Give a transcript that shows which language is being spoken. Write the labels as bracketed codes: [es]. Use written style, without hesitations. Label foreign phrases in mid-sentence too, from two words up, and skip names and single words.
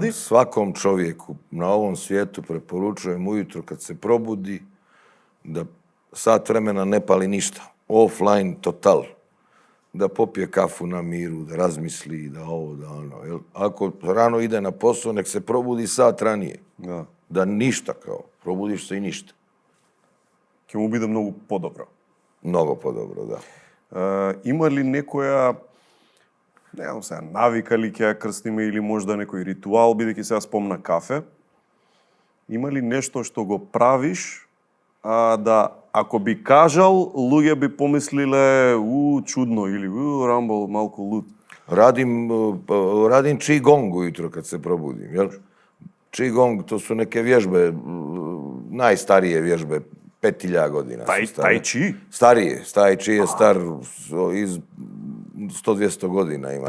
[bs] Dan, svakom čovjeku na ovom svijetu preporučujem ujutro kad se probudi da sat vremena ne pali ništa. Offline, total. Da popije kafu na miru, da razmisli, da ovo, da ono. Jel? Ako rano ide na posao, nek se probudi sat ranije. Da ništa kao. Probudiš se i ništa. [mk] Ке му биде много по-добро. Много по-добро, да. Има ли некоја, не знам сега, навика ли ќе ја крстиме или можда некој ритуал, бидејќи сега спомна кафе? Има ли нешто што го правиш, да ако би кажал, луѓе би помислиле, чудно, или Рамбо малку луд? [bs] Radim Qigong ujutro kad se probudim, jel? Qigong, to su neke vježbe, najstarije vježbe, 5000 godina. Tai Chi? Starije. Tai Chi je star iz 100-200 godina ima.